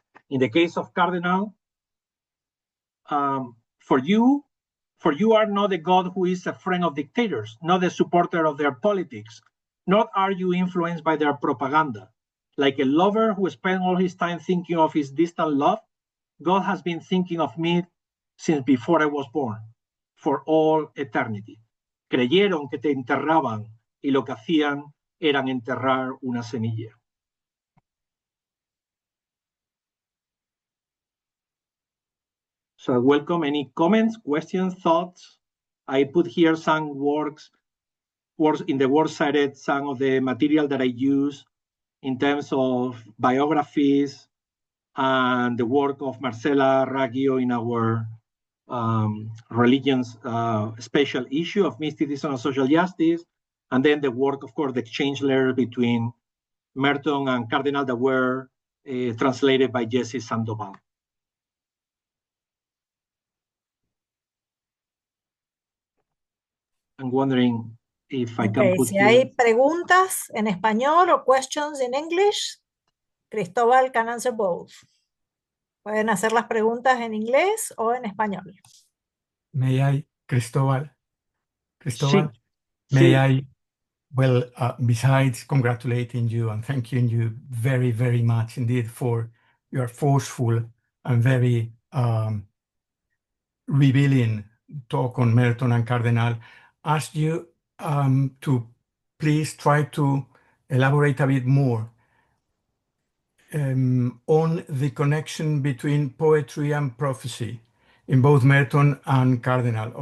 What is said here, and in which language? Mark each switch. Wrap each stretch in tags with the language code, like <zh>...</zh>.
<en>In the case of Cardinal, for you are not a God who is a friend of dictators, not a supporter of their politics, nor are you influenced by their propaganda. Like a lover who spends all his time thinking of his distant love, God has been thinking of me since before I was born, for all eternity.</en> <es>Creyeron que te enterraban y lo que hacían eran enterrar una semilla.</es> <en>So I welcome any comments, questions, thoughts. I put here some works in the works cited, some of the material that I use in terms of biographies and the work of Marcela Raggio in our religions special issue of mysticism and social justice, and then the work, of course, the exchange letter between Merton and Cardinal that were translated by Jesse Sandoval. I'm wondering if I can put</en> <es>si hay preguntas en español o</es> <en>questions in English, Cristóbal can answer both.</en> <es>Pueden hacer las preguntas en inglés o en español.</es> <en>May I, Cristóbal?</en> <es>Sí.</es> <en>May I, well, besides congratulating you and thanking you very, very much indeed for your forceful and very revealing talk on Merton and Cardinal, ask you to please try to elaborate a bit more on the connection between poetry and prophecy in both Merton and Cardinal.</en>